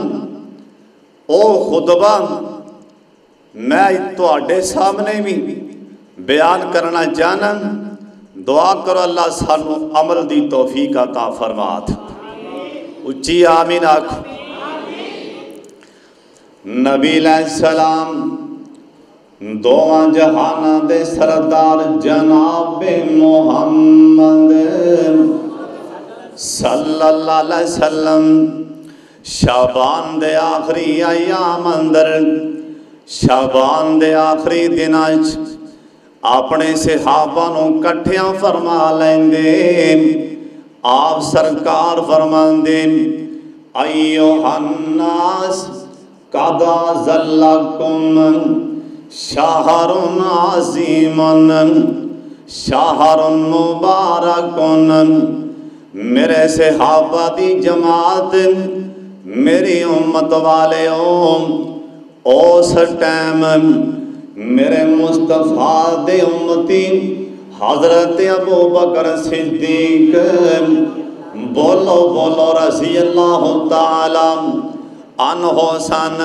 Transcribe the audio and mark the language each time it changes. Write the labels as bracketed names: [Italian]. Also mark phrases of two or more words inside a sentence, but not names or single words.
[Punjabi] او خطبہ میں تواڈے سامنے بھی بیان کرنا چاہنا، دعا کرو اللہ سانو عمل دی توفیق عطا فرما دے۔ اچھی آمین آکھو۔ نبی [Arabic] علیہ السلام [Punjabi] دوواں جہاناں دے سردار جناب محمد [Arabic] صلی اللہ علیہ وسلم [Punjabi] شعبان دے آخری ایام اندر، شعبان دے آخری دناں اپنے صحابہ نو کٹھیاں فرما لیندے۔ آپ سرکار فرماندے [Arabic] ایھا الناس قد ظلکم شہر عظیم شہر مبارک۔ [Punjabi] میرے صحابہ دی جماعت، میری امت والے اس ٹائم میرے مصطفیٰ دے امتی حضرت ابو بکر صدیق بولو بولو [Arabic] رضی اللہ تعالی عنہ [Punjabi] سن۔